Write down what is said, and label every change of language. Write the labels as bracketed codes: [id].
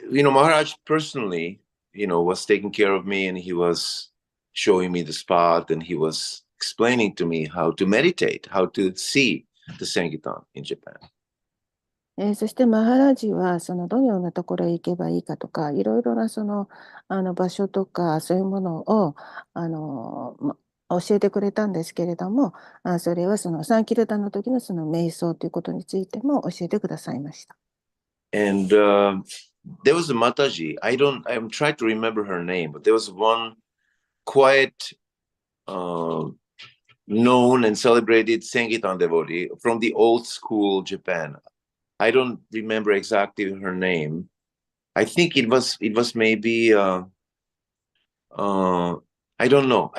[en] Maharaj personally, was taking care of me, and he was showing me the spot, and he was explaining to me how to meditate, how to see the Sankirtan in Japan. [ja] そしてマハラジはそのどのようなところへ行けばいいかとか、いろいろなその、場所とかそういうものを教えてくれたんですけれども、それはそのサンキルタの時のその瞑想ということについても教えてくださいました。 [en] And there was a Mataji. I'm trying to remember her name, but there was one quite known and celebrated Sengitan devotee from the old school Japan. I don't remember exactly her name. I think it was maybe I don't know.